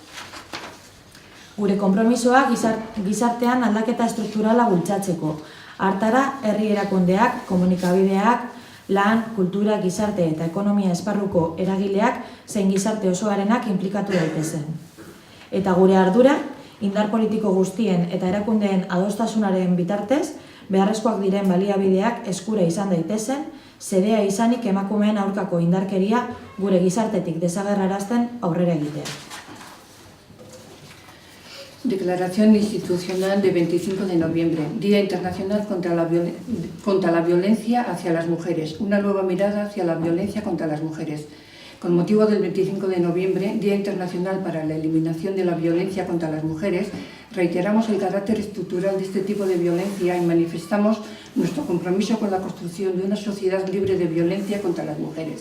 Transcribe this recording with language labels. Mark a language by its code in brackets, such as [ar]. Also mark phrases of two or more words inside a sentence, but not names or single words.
[eu] Gure konpromisoa gizartean aldaketa estrukturala bultzatzeko, hartara herri erakundeak, komunikabideak, lan, kultura, gizarte eta ekonomia esparruko eragileak zein gizarte osoarenak inplikatu daitezen. Eta gure ardura, indar politiko guztien eta erakundeen adostasunaren bitartez, beharrezkoak diren baliabideak eskura izan daitezen, xedea izanik emakumeen aurkako indarkeria gure gizartetik desagerrarazten aurrera egitea. [es] Declaración institucional de 25 de noviembre, Día Internacional contra la Violencia hacia las Mujeres, una nueva mirada hacia la violencia contra las mujeres. Con motivo del 25 de noviembre, Día Internacional para la Eliminación de la Violencia contra las Mujeres, reiteramos el carácter estructural de este tipo de violencia y manifestamos nuestro compromiso con la construcción de una sociedad libre de violencia contra las mujeres.